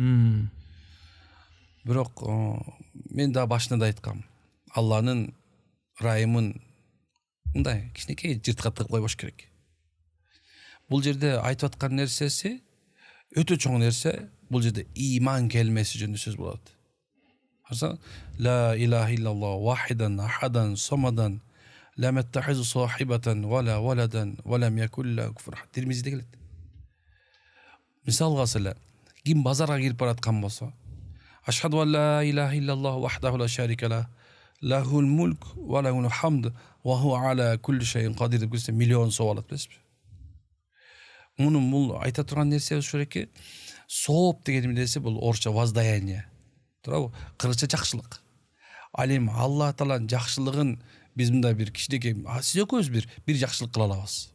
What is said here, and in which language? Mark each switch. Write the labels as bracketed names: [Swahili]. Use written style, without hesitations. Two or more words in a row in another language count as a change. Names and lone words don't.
[Kyrgyz] Бирок мен да башында да айткам. Алланын райымын мындай кичинекей жыртка тыгып койбош керек. Бул жерде айтып аткан нерсеси өтө чоң нерсе. Бул жерде иман келмеси жөнүндө сөз болот. [Arabic] لا إله إلا الله واحدا أحدا صمدا لم يتخذ صاحبة ولا ولدا ولم يكن له كفوا أحد. [Kyrgyz] Тирмизиде келет. Мисалга эле ким базарга кирип бараткан болсо, [Arabic] أشهد أن لا إله إلا الله وحده لا شريك له له الملك وله الحمد وهو على كل شيء قدير [Kyrgyz] деп келсе миллион соо алат билесизби? Мунун бул айта турган нерсе ушул эки. Сооп деген эмнеси бул орусча воздаяние. Туурабы? Кыргызча жакшылык. Ал эми Алла Тааланын жакшылыгын биз мындай бир кичинекей, сиз экөөбүз бир жакшылык кыла алабыз.